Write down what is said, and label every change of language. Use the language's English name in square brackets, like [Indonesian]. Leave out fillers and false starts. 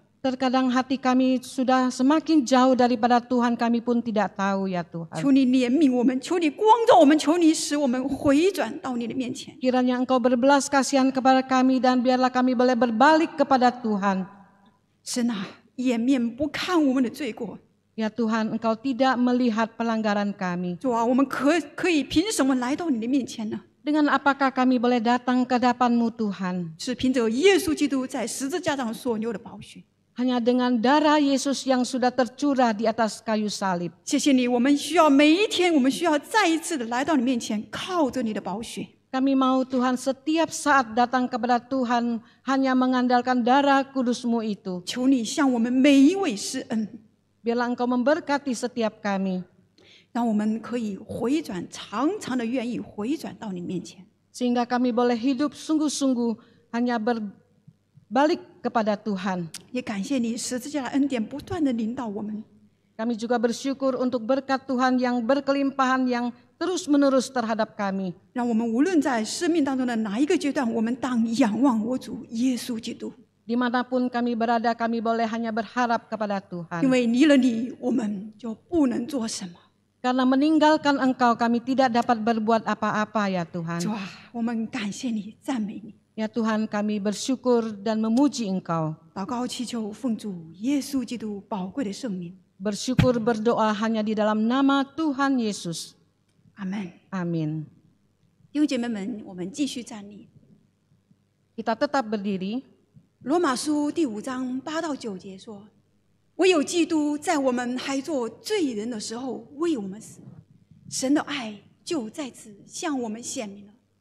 [Indonesian] Terkadang hati kami sudah semakin jauh daripada Tuhan, kami pun tidak tahu ya Tuhan. [Chinese] 求你怜悯我们，求你光照我们，求你使我们回转到你的面前。 [Indonesian] Kiranya Engkau berbelas kasihan kepada kami dan biarlah kami boleh berbalik kepada Tuhan. [Chinese] 神啊，掩面不看我们的罪过。 [Indonesian] Ya Tuhan, Engkau tidak melihat pelanggaran kami. [Chinese] 主啊，我们可以凭什么来到你的面前呢？ [Indonesian] Dengan apakah kami boleh datang ke hadapan-Mu Tuhan? [Chinese] 是凭着耶稣基督在十字架上所流的宝血。 [Indonesian] Hanya dengan darah Yesus yang sudah tercurah di atas kayu salib. [Chinese] 谢谢你，我们需要每一天，我们需要再一次的来到你面前，靠着你的宝血。 [Indonesian] Kami mau Tuhan setiap saat datang kepada Tuhan hanya mengandalkan darah kudus-Mu itu. [Chinese] 求你向我们每一位施恩， [Indonesian] Biarlah Engkau memberkati setiap kami. [Chinese] 让我们可以回转，常常的愿意回转到你面前。 [Indonesian] Sehingga kami boleh hidup sungguh-sungguh hanya berbalik kepada Tuhan. [Chinese] 也感谢你十字架的恩典不断的领导我们。 [Indonesian] Kami juga bersyukur untuk berkat Tuhan yang berkelimpahan yang terus-menerus terhadap kami. [Chinese] 让我们无论在生命当中的哪一个阶段，我们当仰望我主耶稣基督， [Indonesian] Dimanapun kami berada, kami boleh hanya berharap kepada [Chinese] 因 [Indonesian] Tuhan. [Chinese] 为离了你，我们就不能做什么。 [Indonesian] Karena meninggalkan Engkau, kami tidak dapat berbuat apa-apa ya Tuhan. [Chinese] 主啊，我们感谢你，赞美你。 [Indonesian] Ya Tuhan, kami bersyukur dan memuji Engkau. [Chinese] 祷告祈求奉主耶稣基督宝贵的圣名， [Indonesian] Bersyukur berdoa hanya di dalam nama Tuhan Yesus. [Chinese] 阿门。 [Indonesian] Amin. [Chinese] 弟兄姐妹们，我们继续站立。 [Indonesian] Kita tetap berdiri. [Chinese] 罗马书第5章8到9节说：“唯有基督在我们还做罪人的时候为我们死，神的爱就在此向我们显明了。